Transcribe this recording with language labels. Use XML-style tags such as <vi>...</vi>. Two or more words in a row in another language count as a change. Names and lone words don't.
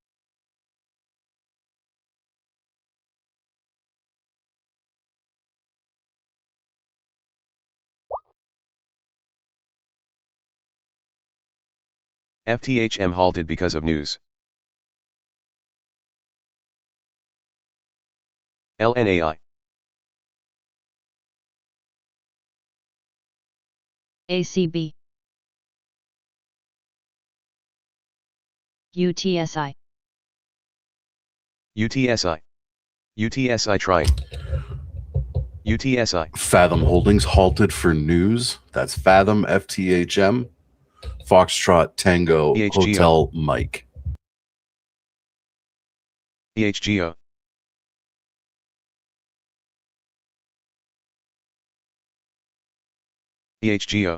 <en>FTHM halted because of news. LNAI. ACB. UTSI. UTSI. UTSI trying. UTSI. Fathom Holdings halted for news. That's Fathom, FTHM, Foxtrot, Tango, EHGO. Hotel, Mike. EHGO. EHGO.</en>